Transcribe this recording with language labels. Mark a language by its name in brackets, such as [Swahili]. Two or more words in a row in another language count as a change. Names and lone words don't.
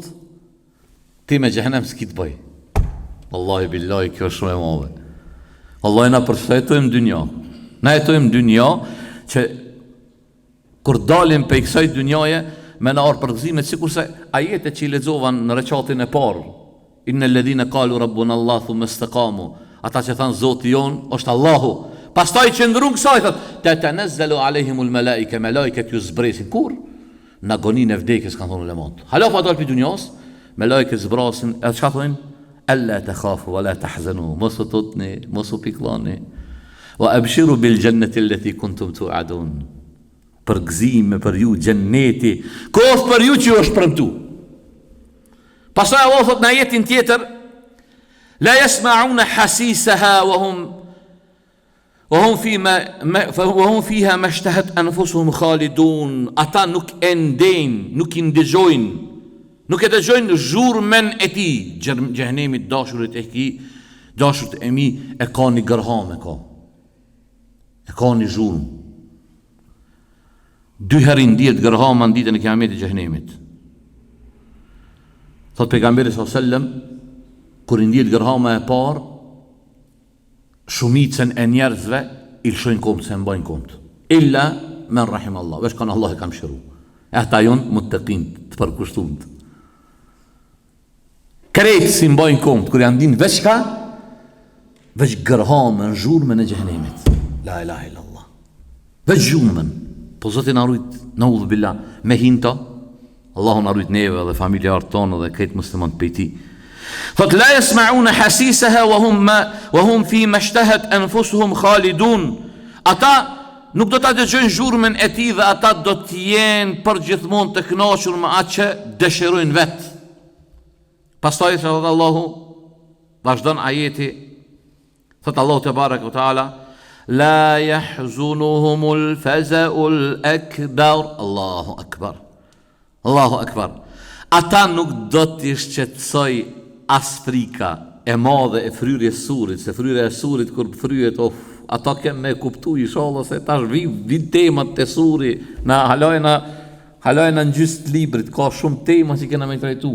[Albanian] Ti me xhehenem s'ki të bëj. [Arabic] والله بالله, [Albanian] kjo është shumë e madhe. Wallahi na përshëtojmë dynja. Na jetojmë dynja që kur dalim pe kësaj dynjaje me na orë përgëzime, sikurse ajetet që i lexovan në rekatin e parë. [Arabic] إن الذين قالوا ربنا الله ثم استقاموا. [Albanian] Ata që thanë Zoti jon është Allahu. Pastaj që ndrun kësaj thotë, [Arabic] تتنزل عليهم الملائكة, [Albanian] malaikat ju zbresin. Kur? Në agoninë e vdekjes kanë thonë ulemat. Hala pa dalë pi dunjas, malaikat zbrasin, edhe çka thonë? [Arabic] ألا تخافوا ولا تحزنوا, [Albanian] mos u tutni, mos u pikllani. [Arabic] وأبشروا بالجنة التي كنتم توعدون. [Albanian] Përgëzime për ju xheneti, kohë për ju që është premtu. Pastaj Allah thot në ajetin tjetër, [Arabic] لا يسمعون حسيسها وهم فيها ما اشتهت أنفسهم خالدون. [Albanian] Ata nuk e ndejnë, nuk i ndëgjojnë, nuk e dëgjojnë zhurmen e tij. Xhehenemi dashurit e tij, dashurit e mi e ka një gërham e ka. E ka një zhurm. 2 herë ndihet gërhama në ditën e kiametit xhehenemit. Thot pejgamberi [Arabic] صلى الله عليه وسلم, [Albanian] kur ndihet gërhama e parë, shumicën e njerëzve i lëshojnë komt, se mbajnë komt. [Arabic] إلا من رحم الله, [Albanian] veç kanë Allah e kam shiru. E ata jonë muttaqin, të përkushtumt. Krejtë si mbajnë komt, kur janë dinë veç ka, veç gërhamën, zhurmën e xhehenemit. [Arabic] لا إله إلا الله. [Albanian] Veç zhurmën. Po Zoti na rujt, [Arabic] نعوذ بالله, [Albanian] me hinta, Allahu na rujt neve dhe familjarët tonë dhe këtë musliman prej tij. [Arabic] Thot لا يسمعون حسيسها وهم في ما اشتهت أنفسهم خالدون. [Albanian] Ata nuk do ta dëgjojnë zhurmën e tij dhe ata do të jenë përgjithmonë të kënaqur me atë që dëshirojnë vet. Pastaj thot Allahu, vazhdon ajeti, thot Allahu [Arabic] تبارك وتعالى, لا يحزنهم الفزع الأكبر. الله أكبر. الله أكبر. [Albanian] Ata nuk do t'i shqetësoj as frika e madhe e fryrjes surit, se fryrja e surit kur fryhet, ata kemë me kuptu inshallah se tash vin temat të suri, na halajna në gjysë librit, ka shumë tema që kena me trajtu.